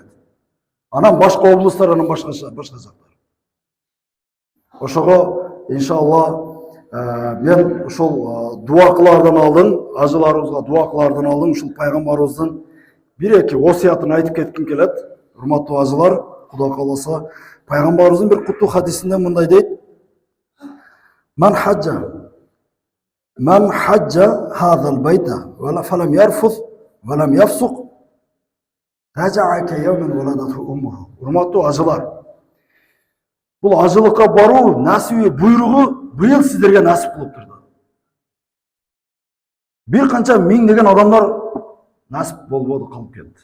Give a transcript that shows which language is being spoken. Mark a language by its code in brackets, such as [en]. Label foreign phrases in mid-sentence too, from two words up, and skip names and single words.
[ky] Анан башка облустар, анан башка жактар. Ошого иншалла мен ушул дуа кылаардан алдын, ажыларыбызга дуа кылаардан алдын ушул пайгамбарыбыздын бир-эки осуятын айтып кетким келет. Урматтуу ажылар, Кудай кааласа, пайгамбарыбыздын бир куттуу хадисинде мындай дейт: [ar] "من حج هذا البيت فلم يرفث ولم يفسق رجع كيوم ولدته أمه." [ky] Урматтуу ажылар, бул ажылыкка баруу насиби буйругу быйыл сиздерге насип болуп турду. Бир канча миңдеген адамдар насип болбоду, калып кетти.